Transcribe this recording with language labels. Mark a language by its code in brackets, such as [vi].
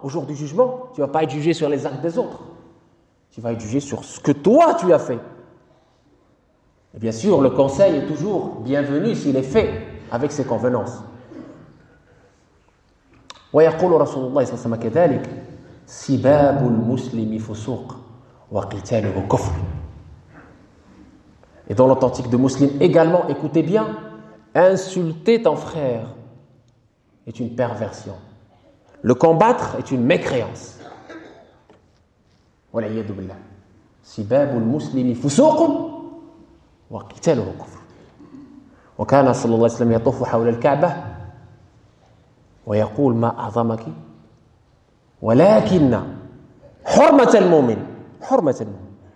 [fr] Au jour du jugement, tu ne vas pas être jugé sur les actes des autres. Tu vas être jugé sur ce que toi tu as fait. Et bien sûr, le conseil est toujours bienvenu s'il est fait avec ses convenances. [ar] وَيَقُولُ رَسُولُ اللَّهِ صَلَّى اللَّهُ عَلَيْهِ وَسَلَّمَ كَذَلِكَ سباب المسلم فسوق وقتاله كفر. [fr] Et dans l'authentique de Muslim également, écoutez bien, insulter ton frère est une perversion. Le combattre est une mécréance. [ar] Wa la yadu billah. سباب المسلم فسوق وقتاله كفر. وكان صلى الله عليه وسلم يطوف حول الكعبة ويقول ما أعظمك ولكن حرمة المؤمن حرمة المؤمن.